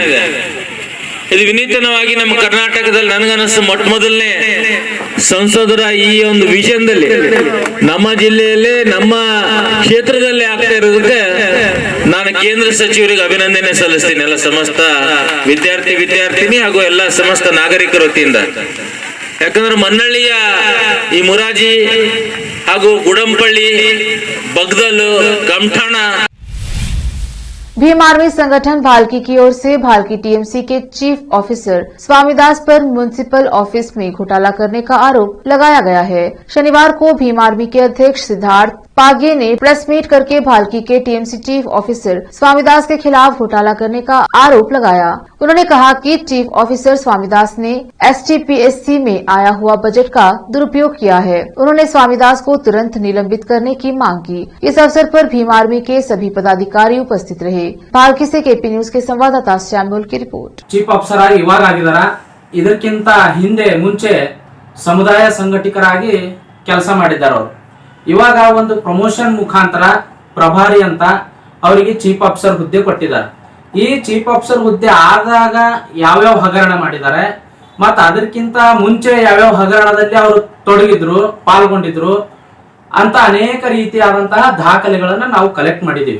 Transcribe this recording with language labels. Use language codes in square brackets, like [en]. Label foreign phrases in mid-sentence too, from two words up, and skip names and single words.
[kn] ಇದು ವಿನೂತನವಾಗಿ ನಮ್ಮ ಕರ್ನಾಟಕದಲ್ಲಿ ನನಗನ್ನಿಸ್ತು ಮೊಟ್ಟ ಮೊದಲನೇ ಸಂಸದರ ಈ ಒಂದು ವಿಷಯದಲ್ಲಿ ನಮ್ಮ ಜಿಲ್ಲೆಯಲ್ಲೇ ನಮ್ಮ ಕ್ಷೇತ್ರದಲ್ಲಿ ಆಗ್ತಾ ಇರೋದಕ್ಕೆ ನಾನು ಕೇಂದ್ರ ಸಚಿವರಿಗೆ ಅಭಿನಂದನೆ ಸಲ್ಲಿಸ್ತೀನಿ, ಎಲ್ಲ ಸಮಸ್ತ ವಿದ್ಯಾರ್ಥಿನಿ ಹಾಗೂ ಎಲ್ಲ ಸಮಸ್ತ ನಾಗರಿಕರ ವತಿಯಿಂದ. ಯಾಕಂದ್ರೆ ಮನ್ನಳ್ಳಿಯ ಈ ಮುರಾಜಿ ಹಾಗೂ ಗುಡಂಪಳ್ಳಿ, बगदल, कमठाना। [hi] भीम आर्मी संगठन भालकी की ओर से भालकी टीएमसी के [en] chief officer [hi] स्वामीदास पर [en] municipal office [hi] में घोटाला करने का आरोप लगाया गया है। शनिवार को भीम आर्मी के अध्यक्ष सिद्धार्थ पागे ने [en] press meet [hi] करके भालकी के [en] TMC chief officer [hi] स्वामीदास के खिलाफ घोटाला करने का आरोप लगाया। उन्होंने कहा कि [en] chief officer [hi] स्वामीदास ने STPSC में आया हुआ बजट का दुरुपयोग किया है। उन्होंने स्वामीदास को तुरंत निलंबित करने की मांग की। इस अवसर पर भीम आर्मी के सभी पदाधिकारी उपस्थित रहे। भालकी से केपी न्यूज के संवाददाता श्यामुल की रिपोर्ट। [en] chief officer [kn] ಆಗಿ ಇವಾಗ ಆಗಿದಾರ, ಇದಕ್ಕಿಂತ ಹಿಂದೆ ಮುಂಚೆ ಸಮುದಾಯ ಸಂಘಟಕರಾಗಿ ಕೆಲಸ ಮಾಡಿದ್ದಾರೆ ಅವರು. ಇವಾಗ ಒಂದು ಪ್ರಮೋಷನ್ ಮುಖಾಂತರ ಪ್ರಭಾರಿ ಅಂತ ಅವರಿಗೆ [en] chief officer [kn] ಹುದ್ದೆ ಕೊಟ್ಟಿದ್ದಾರೆ. ಈ [en] chief officer [kn] ಹುದ್ದೆ ಆದಾಗ ಯಾವ್ಯಾವ ಹಗರಣ ಮಾಡಿದ್ದಾರೆ ಮತ್ತು ಅದಕ್ಕಿಂತ ಮುಂಚೆ ಯಾವ್ಯಾವ ಹಗರಣದಲ್ಲಿ ಅವರು ತೊಡಗಿದ್ರು, ಪಾಲ್ಗೊಂಡಿದ್ರು ಅಂತ ಅನೇಕ ರೀತಿಯಾದಂತಹ ದಾಖಲೆಗಳನ್ನ ನಾವು ಕಲೆಕ್ಟ್ ಮಾಡಿದೀವಿ.